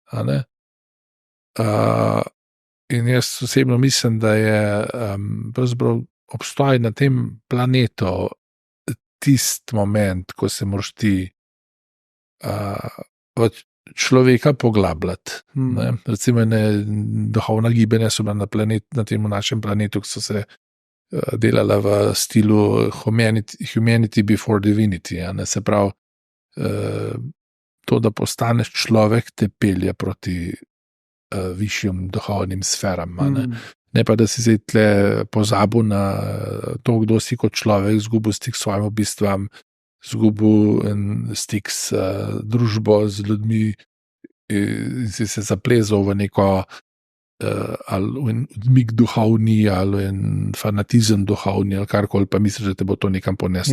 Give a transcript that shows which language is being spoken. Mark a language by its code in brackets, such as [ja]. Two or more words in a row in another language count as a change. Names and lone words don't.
[sl] in jaz osebno mislim, da je pravzaprav obstoj na tem planetu tist moment, ko se moraš ti človeka poglabljati. Recimo duhovna gibanja so bila na tem našem planetu, ki so se delala v stilu [en] humanity before divinity. [sl] Se pravi, to, da postaneš človek, te pelje proti višjim duhovnim sferam. Ne pa, da si zdaj tle pozabil na to, kdo si kot človek, izgubil stik s svojim bistvom, izgubil stik s družbo, z ljudmi in si se zaplezal v neko ali odmik duhovni, ali fanatizem duhovni, ali karkoli, pa misliš, da te bo to nekam poneslo.